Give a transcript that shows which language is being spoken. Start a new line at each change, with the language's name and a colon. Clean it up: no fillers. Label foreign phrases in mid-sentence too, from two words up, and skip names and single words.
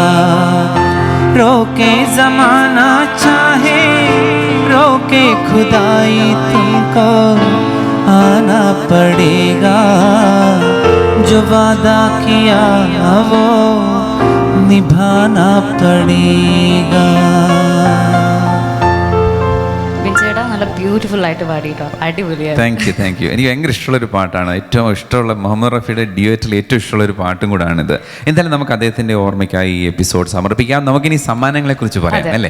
Hindi: रोके ज़माना चाहे रोके खुदाई, तुमको आना पड़ेगा. जो वादा किया वो निभाना पड़ेगा.
Malayalam: ബ്യൂട്ടിഫുൾ ആയിട്ട് പാടിയിട്ടോ, അടിപൊളിയാണ്.
English: Thank you.
Malayalam: എനിക്ക് ഭയങ്കര ഇഷ്ടമുള്ളൊരു പാട്ടാണ്. ഏറ്റവും ഇഷ്ടമുള്ള മുഹമ്മദ് റഫിയുടെ ഡ്യുവറ്റിൽ ഏറ്റവും ഇഷ്ടമുള്ളൊരു പാട്ടും കൂടാണിത്. എന്തായാലും നമുക്ക് അദ്ദേഹത്തിൻ്റെ ഓർമ്മയ്ക്കായി ഈ എപ്പിസോഡ് സമർപ്പിക്കാം. നമുക്കിനി സമ്മാനങ്ങളെ കുറിച്ച് പറയാം അല്ലേ?